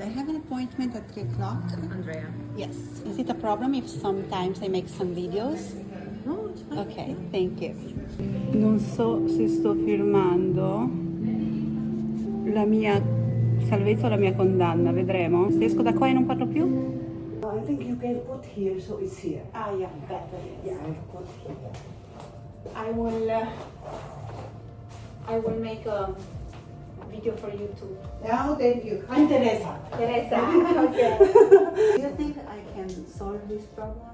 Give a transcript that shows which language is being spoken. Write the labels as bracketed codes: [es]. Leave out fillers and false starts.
[en] I have an appointment at 3 o'clock. Andrea. Yes. Is it a problem if sometimes I make some videos? No, it's fine. Ok, thank you. [it] Non so se sto filmando la mia salvezza o la mia condanna, vedremo. Se esco da qua e non parlo più? [en] I think you can put here, so it's here. Ah, yeah, better. Yeah, I'll put here. I will make a video for YouTube. Now, thank you. I'm Teresa. Teresa, okay. Do you think I can solve this problem?